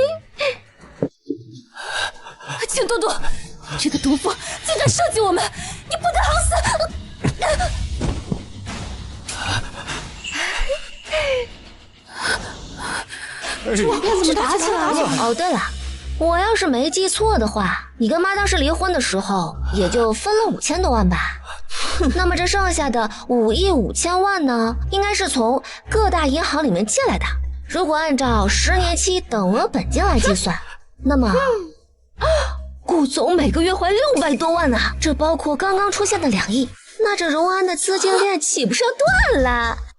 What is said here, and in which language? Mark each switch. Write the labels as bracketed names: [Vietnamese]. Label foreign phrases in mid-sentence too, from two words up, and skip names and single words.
[Chinese] 请多多，這個毒婦竟敢設計我們，你不得好死！我看怎麼打起來了？哦，对了，我要是沒記錯的話，你跟媽當時離婚的時候，也就分了5000多萬吧。那麼這剩下的5億5千萬呢，應該是從各大銀行裡面借來的。如果按照10年期等額本金來計算，那麼顧總每個月還600多萬呢，這包括剛剛出現的2億，那這榮安的資金鏈豈不是要斷了？